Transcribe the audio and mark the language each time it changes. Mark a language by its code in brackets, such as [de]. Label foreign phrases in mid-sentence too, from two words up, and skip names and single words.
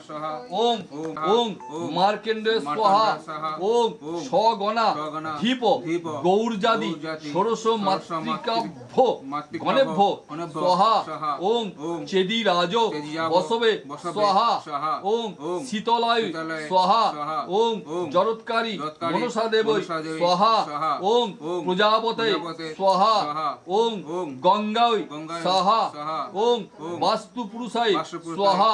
[sa] ओम ओम मार्कंडेय स्वाहा ओम सगणा दीप गौरजादि षोडश मातृकाभ्यो गणेभ्यो स्वाहा ওম চেদিরাজ বসবে স্বাহা ওম শীতলায়ু স্বাহা ওম জরৎকারী মনসা দেবৈ স্বাহা ওম প্রজাপতে স্বাহা ওম গঙ্গায় স্বাহা ওম বাস্তু পুরুষায় স্বাহা।